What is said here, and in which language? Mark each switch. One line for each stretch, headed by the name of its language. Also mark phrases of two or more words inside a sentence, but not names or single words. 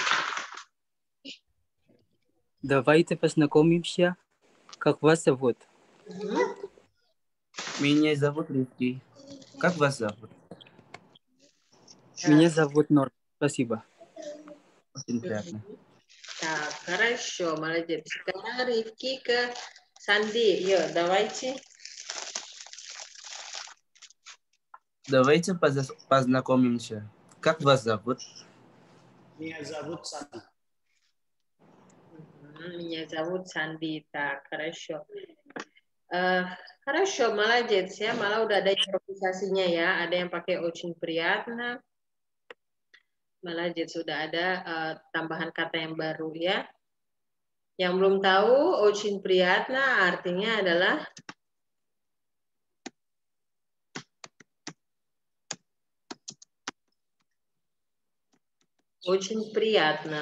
Russian: Давайте познакомимся. Как вас зовут? Меня зовут Rizky. Как вас зовут? Меня зовут Нор. Спасибо. Очень приятно. Так, хорошо, молодец.
Indonesian: Sekarang Rifki ke Sandi. Yuk,
Russian: давайте. Давайте познакомимся. Как вас зовут? Меня зовут Сади. Меня зовут Sandi. Так, хорошо. Хорошо, молодец ya.
Indonesian: Malah udah ada improvisasinya ya. Ada yang pakai
Russian: очень приятно.
Indonesian: Malajid sudah ada tambahan kata yang baru ya. Yang belum tahu,
Russian: Очень приятно
Indonesian: artinya adalah
Russian: Очень приятно.